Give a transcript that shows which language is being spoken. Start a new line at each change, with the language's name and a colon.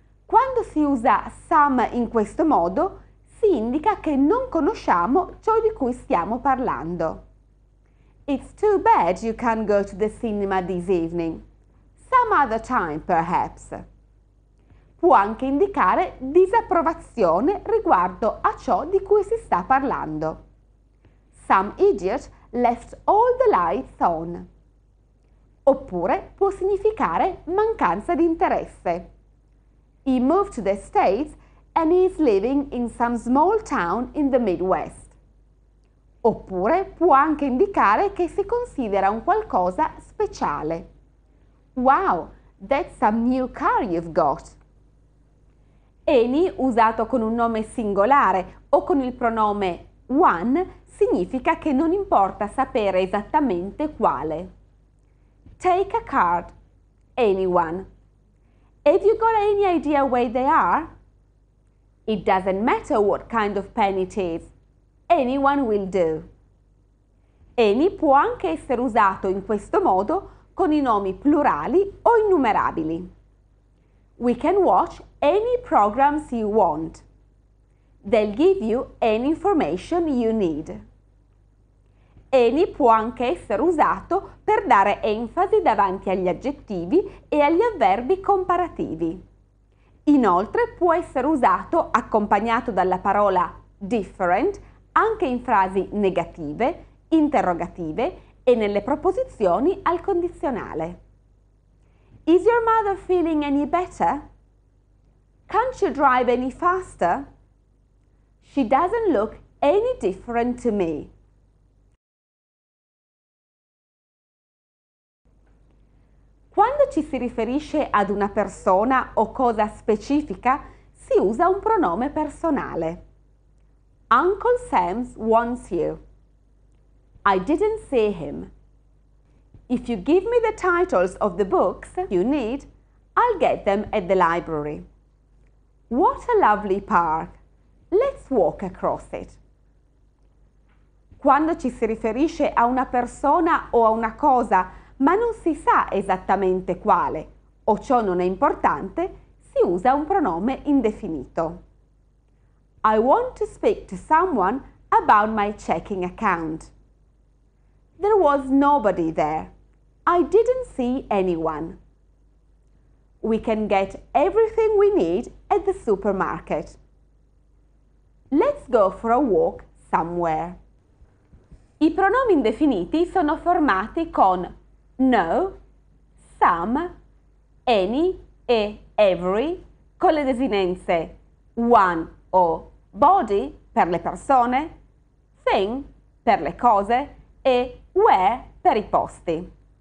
Italian: Quando si usa some in questo modo, si indica che non conosciamo ciò di cui stiamo parlando.
English: It's too bad you can't go to the cinema this evening. Some other time, perhaps.
Italian: Può anche indicare disapprovazione riguardo a ciò di cui si sta parlando.
English: Some idiot left all the lights on.
Italian: Oppure può significare mancanza di interesse.
English: He moved to the States and he is living in some small town in the Midwest.
Italian: Oppure può anche indicare che si considera un qualcosa speciale.
English: Wow, that's some new car you've got.
Italian: Any, usato con un nome singolare o con il pronome one, significa che non importa sapere esattamente quale.
English: Take a card. Anyone. Have you got any idea where they are? It doesn't matter what kind of pen it is. Anyone will do.
Italian: Any può anche essere usato in questo modo con i nomi plurali o innumerabili.
English: We can watch any programs you want. They'll give you any information you need.
Italian: Any può anche essere usato per dare enfasi davanti agli aggettivi e agli avverbi comparativi. Inoltre può essere usato accompagnato dalla parola different anche in frasi negative, interrogative e nelle proposizioni al condizionale.
English: Is your mother feeling any better? Can't you drive any faster? She doesn't look any different to me.
Italian: Quando ci si riferisce ad una persona o cosa specifica, si usa un pronome personale.
English: Uncle Sam wants you. I didn't see him. If you give me the titles of the books you need, I'll get them at the library. What a lovely park! Let's walk across it.
Italian: Quando ci si riferisce a una persona o a una cosa, ma non si sa esattamente quale, o ciò non è importante, si usa un pronome indefinito.
English: I want to speak to someone about my checking account. There was nobody there. I didn't see anyone. We can get everything we need at the supermarket. Let's go for a walk somewhere.
Italian: I pronomi indefiniti sono formati con no, some, any e every con le desinenze one o body per le persone, thing per le cose e where per i posti.